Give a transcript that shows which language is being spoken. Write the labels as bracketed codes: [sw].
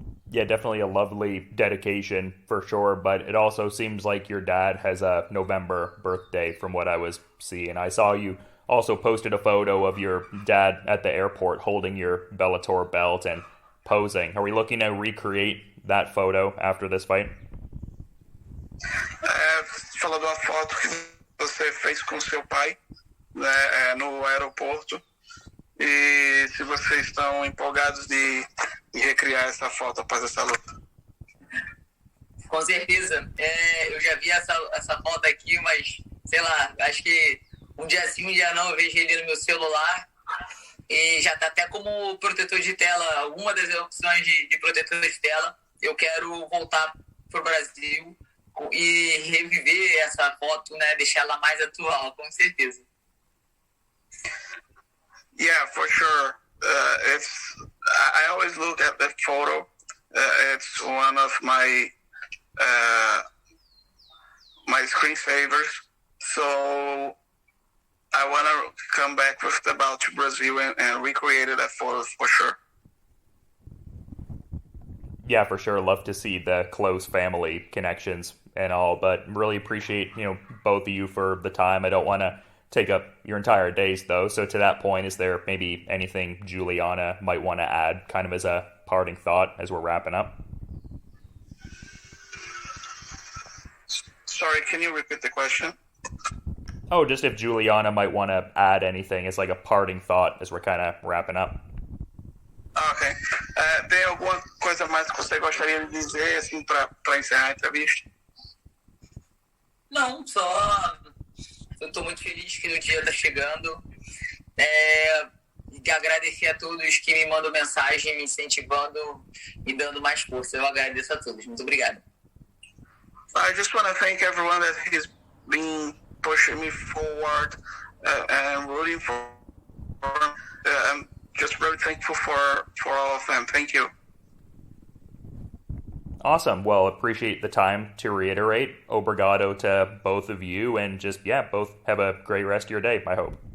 [en] Yeah, definitely a lovely dedication for sure, but it also seems like your dad has a November birthday from what I was seeing. I saw you also posted a photo of your dad at the airport holding your Bellator belt and posing. Are we looking to recreate that photo after this fight? [pt] Falou de uma foto que você fez com seu pai, né, no aeroporto. E se vocês estão empolgados de recriar essa foto após essa luta? Com certeza. Eu já vi essa foto aqui, mas, sei lá, acho que um dia sim, um dia não, eu vejo ele no meu celular e já tá até como protetor de tela, alguma das opções de protetor de tela. Eu quero voltar pro Brasil e reviver essa foto, né, deixar ela mais atual, com certeza. [en] Yeah, for sure. I always look at that photo. It's one of my my screensavers. So I want to come back with the bout to Brazil and recreate that photo for sure. Yeah, for sure. Love to see the close family connections and all, but really appreciate, both of you for the time. I don't want to take up your entire days though. So to that point, is there maybe anything Juliana might want to add kind of as a parting thought as we're wrapping up? Sorry, can you repeat the question? Oh, just if Juliana might want to add anything as like a parting thought as we're kind of wrapping up. Ok. [pt] Tem alguma coisa mais que você gostaria de dizer, assim, para encerrar a entrevista? Não, só eu estou muito feliz que o dia está chegando. E agradecer a todos que me mandam mensagem, me incentivando e dando mais força. Eu agradeço a todos. Muito obrigado. [en] I just want to thank everyone that has been pushing me forward and rooting for. I'm just really thankful for all of them. Thank you. Awesome. Well, appreciate the time to reiterate. Obrigado to both of you, and just, both have a great rest of your day, I hope.